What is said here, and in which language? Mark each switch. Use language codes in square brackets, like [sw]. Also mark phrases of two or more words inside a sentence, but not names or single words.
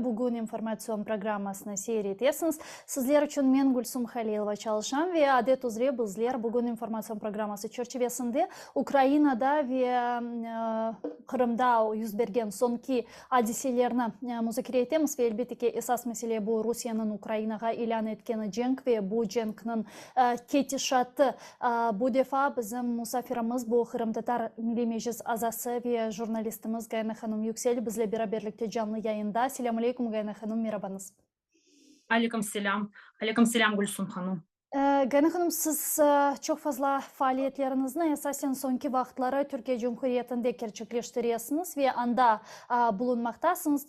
[crh] Bugün informasyon programmasını seyretesiniz. Sizler için men Gülsüm Halilova çalışan ve adet üzere bizler bugün informasyon programması çerçevesinde Ukrayna'da ve Kırım'da yüz bergen sonki hadiselerini müzakere etemiz ve elbette ki esas mesele bu Rusya'nın Ukrayna'ga ilan etkeni cenk ve bu cenk'nin ketişatı. Bu defa bizim misafirimiz bu Kırım Tatar Milli Meclis azası ve jurnalistimiz Gayna Hanım Yüksel bizle beraberlikte canlı yayında. [ar] Selamun Aleyküm [crh] Gayna Hanım, merhabanız. [ar] Aleyküm selam. Aleyküm selam [crh] Gülsüm Hanım. Gayna Hanım, siz çok fazla faaliyetlerinizin esasen sonki vaxtları Türkiye Cumhuriyeti'nde gerçekleştiriyorsunuz ve anda bulunmaktasınız.